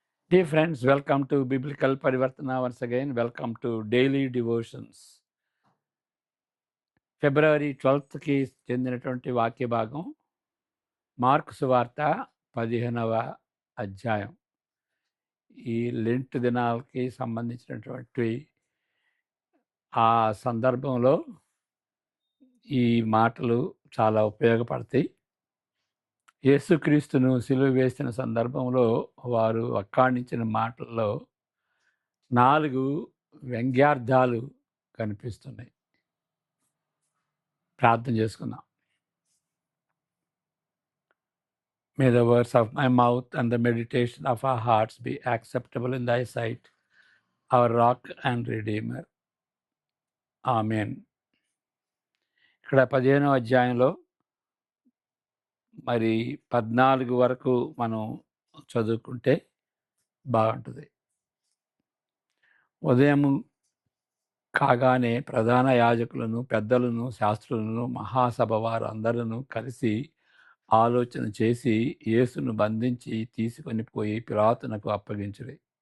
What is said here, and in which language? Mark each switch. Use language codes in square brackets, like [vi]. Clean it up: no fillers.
[en] Dear friends, welcome to Biblical Parivartana once again. Welcome to Daily Devotions. [te] ఫిబ్రవరి 12కి చెందినటువంటి వాక్య భాగం mark సువార్త 15వ అధ్యాయం. ఈ లెంట్ దినాలకి సంబంధించినటువంటి ఆ సందర్భంలో ఈ మాటలు చాలా ఉపయోగపడతాయి. యేసుక్రీస్తును సిలువ వేసిన సందర్భంలో వారు వక్కాణించిన మాటల్లో 4 వ్యంగ్యార్థాలు కనిపిస్తున్నాయి. ప్రార్థన చేసుకుందాం. [en] May the words of my mouth and the meditation of our hearts be acceptable in thy sight, our rock and redeemer. [te] Amen. ఇక్కడ 15వ అధ్యాయంలో మరి 14 వరకు మనం చదువుకుంటే బాగుంటుంది. ఉదయం కాగానే ప్రధాన యాజకులను, పెద్దలను, శాస్త్రులను, మహాసభ వారు అందరూ కలిసి ఆలోచన చేసి యేసును బంధించి తీసుకొని పోయి పిలాతునకు అప్పగించిరి.